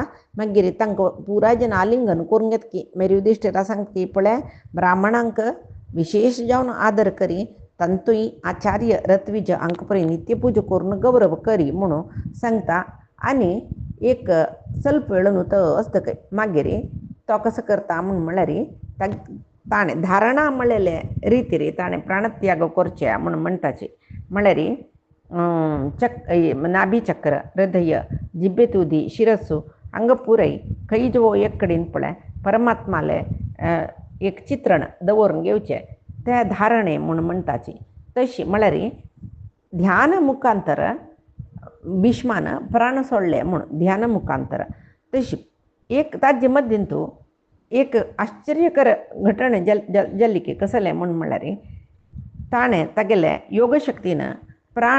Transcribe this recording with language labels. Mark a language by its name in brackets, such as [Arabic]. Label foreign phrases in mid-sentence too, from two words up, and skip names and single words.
[Konkani] मागीर तांकां पुराय जन आलिंगन करून घेता की मागीर युधिष्ठिरा सांगता की पळय ब्राह्मणांक विशेष जावन आदर करी, तंतूय आचार्य रत्विज हांकां पळय नित्यपूजा करून गौरव करी म्हणून सांगता. आनी एक ಸ್ವಲ್ಪ वेळून तो असतकय मागीर तो कसो करता म्हूण म्हळ्यार ताणें धारणा म्हणलेले रितीर ताणें प्राणत्याग करचे म्हणून म्हणटाचे. म्हळ्यार नाभी चक्र हृदय जिब्बे तुदी शिरस्सु हांगा पुरय खंय जो एक कडेन पळय परमात्माले एक चित्रण दवरून घेवचें त्या धारणे म्हूण म्हणटाची तशी म्हळ्यार ध्यान मुखांतर भीष्मान प्राण सोडले म्हूण ध्यान मुखांतर तशी एक ताजे मध्येन तूं एक आश्चर्यकर घटने जल्ली की कसले म्हूण म्हळ्यार ताणें तागेले योगशक्तीन प्राण